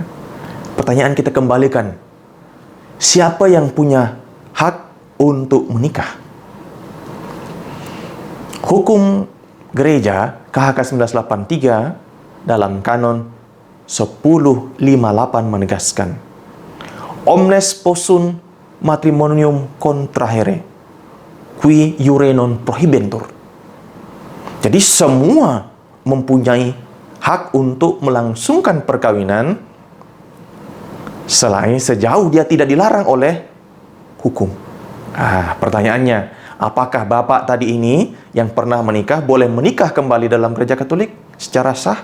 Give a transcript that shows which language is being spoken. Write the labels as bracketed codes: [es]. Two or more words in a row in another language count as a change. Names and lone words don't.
[id] Pertanyaan kita kembalikan. Siapa yang punya hak untuk menikah? Hukum gereja KHK 1983 dalam kanon 1058 menegaskan, [la] omnes possum matrimonium contrahere, qui iure non prohibentur. [id] Jadi semua mempunyai hak untuk melangsungkan perkawinan sejauh dia tidak dilarang oleh hukum. Pertanyaannya, apakah bapak tadi ini yang pernah menikah boleh menikah kembali dalam gereja Katolik secara sah?